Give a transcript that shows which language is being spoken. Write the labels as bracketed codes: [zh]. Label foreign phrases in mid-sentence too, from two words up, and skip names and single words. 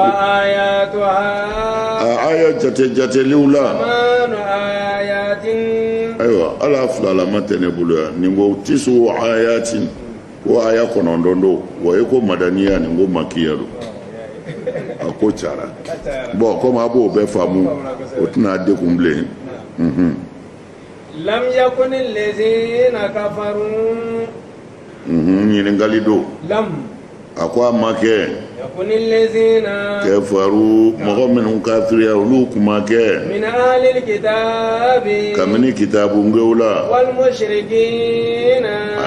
[bm] a aya jateliw la ayiwa ala filala ma tɛ ne bolo yan nin ko [ar] تسع آيات [bm] ko aya 9 do wa ye ko madaniya nin ko makiya do a ko cara bon comme a b'o bɛɛ faamu o tɛna dekun bilen [ar] لم يكن الذين كفروا [bm] ɲininkali do [ar] lam [bm] a ko a ma kɛ [ar] يكن الذين [bm] kafaru mɔgɔ minnu kafiriya olu kuma kɛ [ar] من أهل الكتاب [bm] kabini kitabungew la [ar] والمشركين